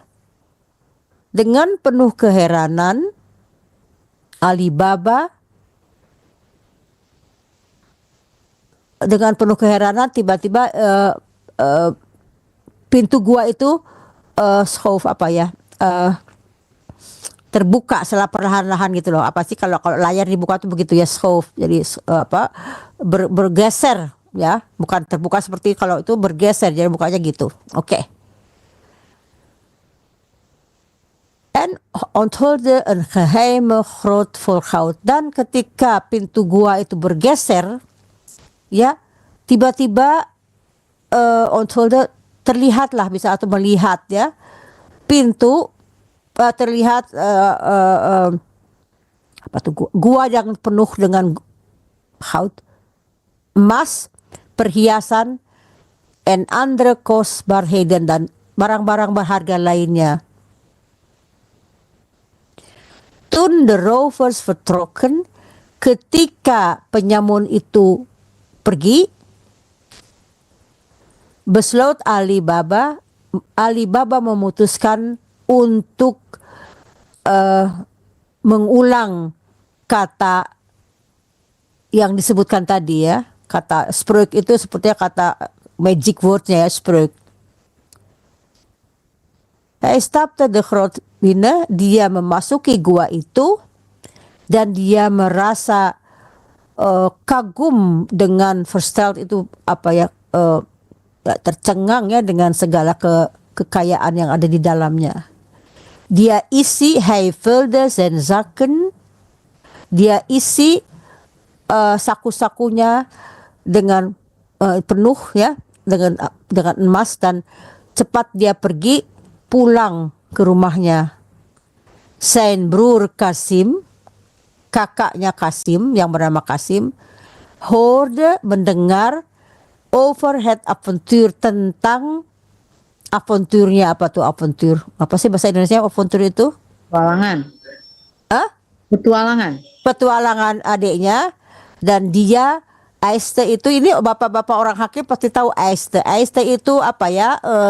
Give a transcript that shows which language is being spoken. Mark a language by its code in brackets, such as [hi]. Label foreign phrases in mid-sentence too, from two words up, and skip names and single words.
[id] Dengan penuh keheranan, Alibaba tiba-tiba pintu gua itu terbuka secara perlahan-lahan gitu loh. Apa sih kalau layar dibuka tuh begitu ya, jadi bergeser ya, bukan terbuka seperti kalau itu bergeser, jadi bukanya gitu. Oke. [nl] En onthulde een geheime grot vol goud. [id] Dan ketika pintu gua itu bergeser, ya tiba-tiba onthulde terlihatlah bisa atau melihat ya pintu terlihat apa tuh gua yang penuh dengan goud, emas, perhiasan, [nl] en andere kostbaarheden [id] dan barang-barang berharga lainnya. [nl] Toen de rovers vertrokken, [id] ketika penyamun itu pergi, besloot Alibaba memutuskan untuk mengulang kata yang disebutkan tadi ya. Kata spreuk itu sepertinya kata [en] magic wordnya [id] ya, spreuk. [nl] Hij stapte de grot binnen, [id] dia memasuki gua itu dan dia merasa kagum dengan versteld itu apa ya, tercengang ya dengan segala kekayaan yang ada di dalamnya. Dia isi, [nl] hij vulde zijn zakken, [id] dia isi saku-sakunya dengan penuh ya, dengan emas, dan cepat dia pergi pulang ke rumahnya. [nl] Zijn broer Kasim, [id] kakaknya Kasim yang bernama Kasim, [nl] hoorde, mendengar, over het avontuur, [id] tentang avontuurnya. Apa tuh avontuur? Apa sih bahasa Indonesia avontuur itu? Petualangan. Petualangan adiknya. Dan dia Aiste itu, ini bapak-bapak orang hakim pasti tahu Aiste. Aiste itu apa ya?